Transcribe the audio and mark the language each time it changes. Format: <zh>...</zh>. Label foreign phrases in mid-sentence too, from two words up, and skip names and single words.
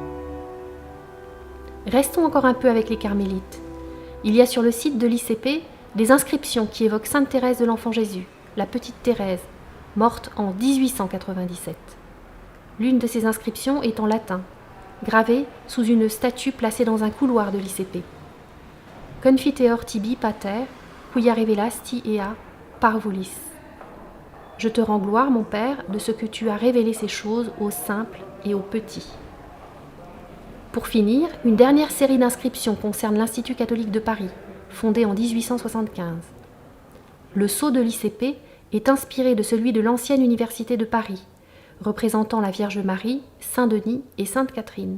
<fr>Restons encore un peu avec les carmélites. Il y a sur le site de l'ICP des inscriptions qui évoquent Sainte Thérèse de l'Enfant Jésus, la petite Thérèse, morte en 1897. L'une de ces inscriptions est en latin, gravée sous une statue placée dans un couloir de l'ICP.</fr> <la>Confiteor tibi pater, quia revelasti ea parvulis.</la> <fr>Je te rends gloire, mon Père, de ce que tu as révélé ces choses aux simples et aux petits. Pour finir, une dernière série d'inscriptions concerne l'Institut catholique de Paris, fondé en 1875. Le sceau de l'ICP est inspiré de celui de l'ancienne université de Paris, représentant la Vierge Marie, Saint-Denis et Sainte-Catherine.</fr>